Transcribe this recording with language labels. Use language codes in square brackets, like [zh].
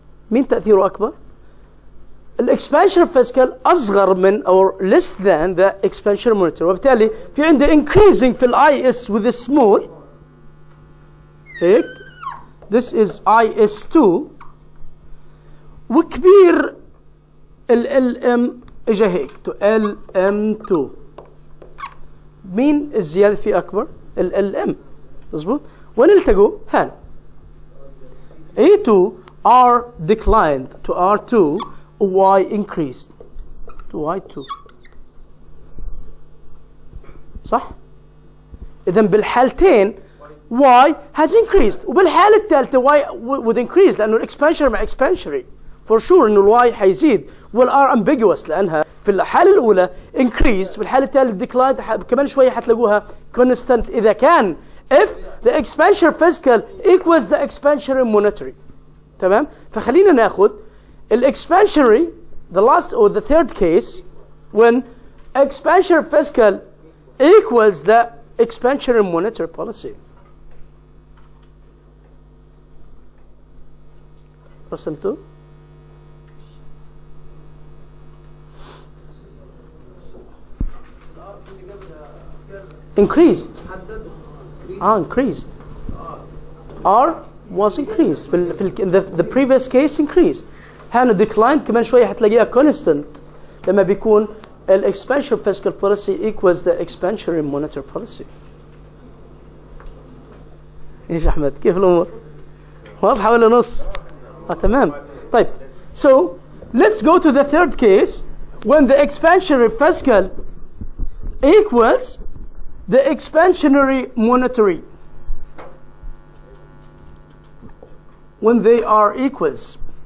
[ar] مين تأثيره أكبر؟ الإكسبانشن فيسكال أصغر من [en] or less than the expansion monetary، [ar] وبالتالي في عندي increasing في IS with a small هيك this is IS2 وكبير LM اجى هيك to LM2. مين الزيادة فيه أكبر؟ LM مظبوط؟ وين التقوا؟ هان A2 [en] R declined to R2 Y increased to Y2. [ar] صح؟ إذا بالحالتين Y has increased وبالحالة الثالثة Y would increase لأنه الإكسبانشن مع إكسبانشنري for sure إنه الواي حيزيد والR ambiguous لأنها في الحالة الأولى increased والحالة الثالثة declined كمان شوية حتلاقوها constant إذا كان [en] if the expansion fiscal equals the expansionary monetary. [ar] تمام؟ فخلينا ناخذ [en] expansionary the last or the third case when expansionary fiscal equals the expansionary monetary policy. [ar] رسمتوا؟ [en] increased increased R was increased the previous case increased. هنا declined [ar] كمان شوية حتلاقيها [en] constant [ar] لما بيكون [en] expansion fiscal policy equals the expansionary monetary policy. [ar] ايش احمد كيف الامور؟ واضحة ولا نص؟ تمام. طيب [en] so let's go to the third case when the expansionary fiscal equals the expansionary monetary. When they are equals.